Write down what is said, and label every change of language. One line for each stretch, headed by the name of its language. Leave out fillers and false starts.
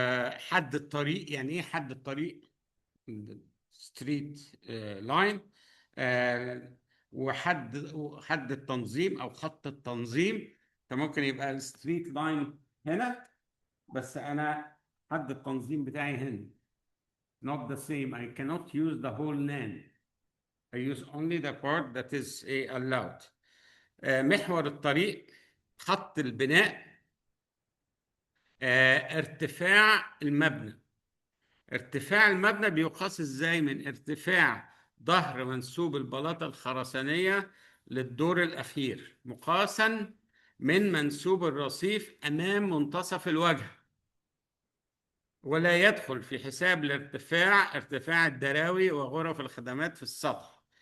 Arabic: حد الطريق، يعني ايه حد الطريق؟ ستريت لاين. وحد التنظيم او خط التنظيم، فممكن يبقى الستريت لاين هنا بس انا حد التنظيم بتاعي هنا.
English: Not the same. I cannot use the whole land. I use only the part that is allowed.
Arabic: محور الطريق خط البناء، ارتفاع المبنى. ارتفاع المبنى بيقاس ازاي؟ من ارتفاع ظهر منسوب البلاطة الخرسانية للدور الأخير مقاسا من منسوب الرصيف أمام منتصف الوجه، ولا يدخل في حساب الارتفاع ارتفاع الدراوي وغرف الخدمات في السطح.